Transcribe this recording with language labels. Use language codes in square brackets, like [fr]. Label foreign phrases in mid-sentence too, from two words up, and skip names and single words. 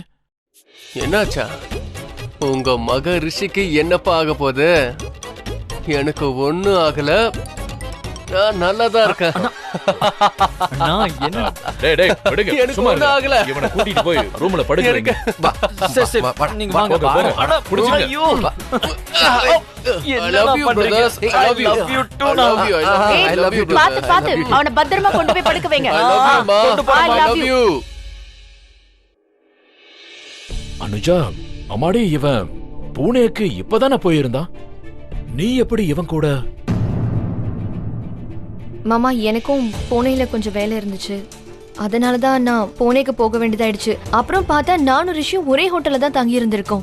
[ta] என்னாச்சா? உங்க மக ரிஷிக்கு என்னப்பா ஆக போகுது? எனக்கு ஒண்ணும் ஆகல. நான் நல்லாதான் இருக்கேன். நான் என்ன? டேய் விடுங்க, எனக்கு சும்மா ஒண்ணும் ஆகல. இவனை கூட்டிட்டு போய் ரூம்ல படுக்க வைங்க. நீங்க வாங்க. புடிச்சுங்க. ஐயோ, [en] I love you brothers. I love you. I love you too. I love you. I love you. [ta] பாத்து பாத்து அவனை பத்திரமா கொண்டு போய் படுக்க வைங்க. [en] I love you, ma. I love you. [ta] அனுஜா, அம்மாடி, இவன் பூனேக்கு இப்பதானே போயிருந்தான். நீ எப்படி இவன் கூட? மாமா, எனக்கும் பூனேல கொஞ்சம் வேலை இருந்துச்சு. அதனாலதான் நான் பூனேக்கு போக வேண்டியதாயிடுச்சு. அப்புறம் பார்த்தா நானும் ரிஷியும் ஒரே ஹோட்டல்ல தான் தங்கி இருந்திருக்கோம்.